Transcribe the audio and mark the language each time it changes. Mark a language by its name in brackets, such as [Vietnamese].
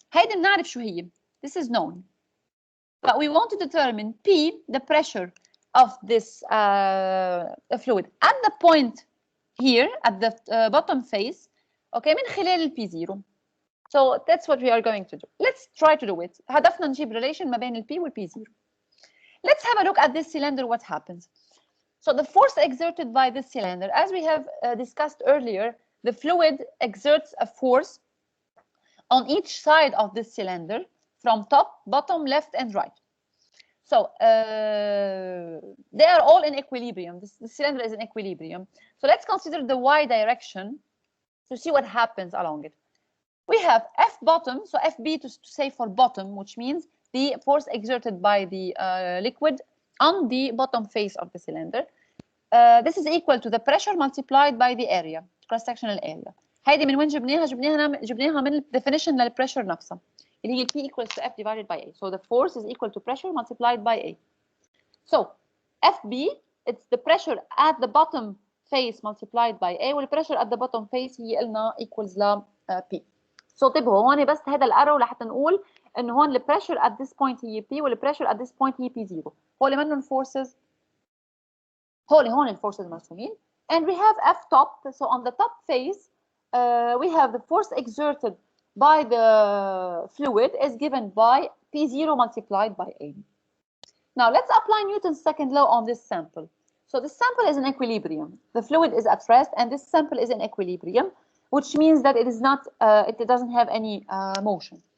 [Arabic] هيدا بنعرف شو هي. [English] This is known. But we want to determine P, the pressure of this fluid at the point here, at the bottom face, okay, [Arabic] من خلال [English] P0. So that's what we are going to do. Let's try to do it. [Arabic] هدفنا نجيب relation ما بين P P0. [English] Let's have a look at this cylinder, what happens. So the force exerted by this cylinder, as we have discussed earlier, the fluid exerts a force on each side of this cylinder from top, bottom, left, and right. So they are all in equilibrium. The cylinder is in equilibrium. So let's consider the y direction to see what happens along it. We have F bottom, so FB to say for bottom, which means the force exerted by the liquid on the bottom face of the cylinder. This is equal to the pressure multiplied by the area, cross-sectional area. [Arabic] هيدي من وين جبناها؟ جبناها من definition للpressure نفسها اللي هي [English] P equals to F divided by A. So the force is equal to pressure multiplied by A. So FB, it's the pressure at the bottom face multiplied by A, والpressure at the bottom face [Arabic] هي قلنا [English] equals ل P. [Arabic] So انتبهوا هون بس هذا الارو لحتى نقول انه هون الpressure [English] at this point [Arabic] هي P والpressure at this point هي P0. هول منهم forces، هون الforces مرسومين. [English] And we have F top. So on the top face, we have the force exerted by the fluid is given by P0 multiplied by A. Now let's apply Newton's second law on this sample. So this sample is in equilibrium. The fluid is at rest, and this sample is in equilibrium, which means that it is not, it doesn't have any motion.